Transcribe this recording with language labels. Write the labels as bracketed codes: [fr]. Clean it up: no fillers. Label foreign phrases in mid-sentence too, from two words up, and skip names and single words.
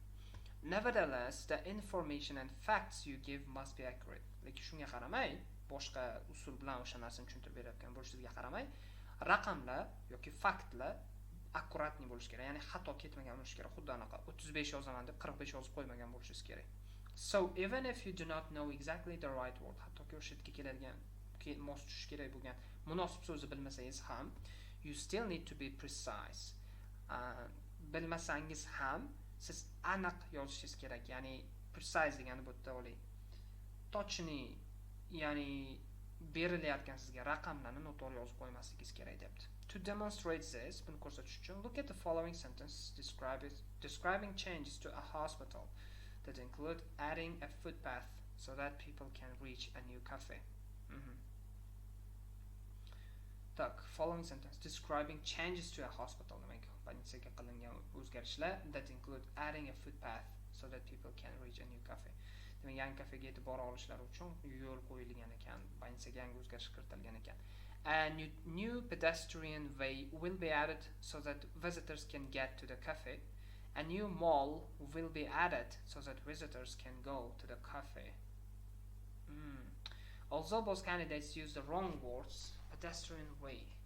[en] Nevertheless, the information and facts you give must be accurate. [uz] Lekin shunga qaramay, boshqa usul bilan o'sha narsani tushuntirib berayotgan bo'lishiga qaramay, raqamlar yoki faktlar akkuratni bo'lishi kerak, ya'ni xato ketmagan bo'lishi kerak. Xuddi anaqa 35 yozaman deb 45 yozib qo'ymagan bo'lishingiz kerak. [en] So even if you do not know exactly the right word, [uz] hattoki o'sha yerga keladigan mos tushish kerak bo'lgan munosib so'zni bilmasangiz ham, [en] you still need to be precise. [uz] Bilmasangiz ham siz aniq yozishingiz kerak, ya'ni precise degani bu yerda oling. Точный, ya'ni berilayotgan sizga raqamlarni noto'g'ri yozib qo'ymasligingiz kerak debdi. [en] To demonstrate this, [uz] buni ko'rsatish uchun, [en] look at the following sentence describing changes to a hospital that include adding a footpath so that people can reach a new cafe. Tak, following sentence describing changes to a hospital, [uz] demak больницаga qilingan o'zgarishlar [en] that include adding a footpath so that people can reach a new cafe. [uz] Demak, yangi kafega yetib bora olishlari uchun yo'l qo'yilgan ekan, больницаga yangi o'zgarish kiritilgan ekan. [en] A new pedestrian way will be added so that visitors can get to the cafe. A new mall will be added so that visitors can go to the cafe. Although both candidates use the wrong words, pedestrian way.